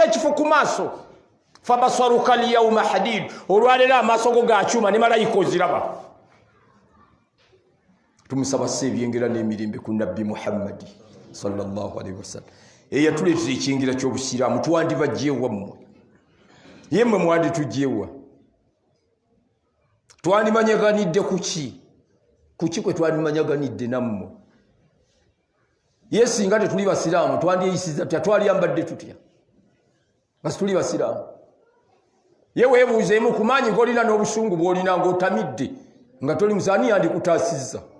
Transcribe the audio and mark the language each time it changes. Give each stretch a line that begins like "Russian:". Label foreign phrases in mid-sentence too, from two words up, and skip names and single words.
Ganda: ekifu ku maaso
Arabic: فبصرك اليوم حديد
Ganda: olwalera amaaso go ga kyuma ne malayika oziraba tumusaba sebyengera n'emirembe ku nabbi Muhammadi
Arabic: صلى الله عليه وسلم
Ganda: eyatuleetera ekyengera ky'obusiraamu twandibajjeewa mmwe yemmwe mwandi tujjeewa twandimanyaganidde kuki kwe twandimanyaganidde nammwe yesinga tetuli basiraamu twandiyisiza tutya twaliyambadde tutya basi tuli basiraamu ye weebuuzeemu kumanyi ng'olina n'obusungu bw'olina ng'otamidde nga toli musaani yandikutaasizza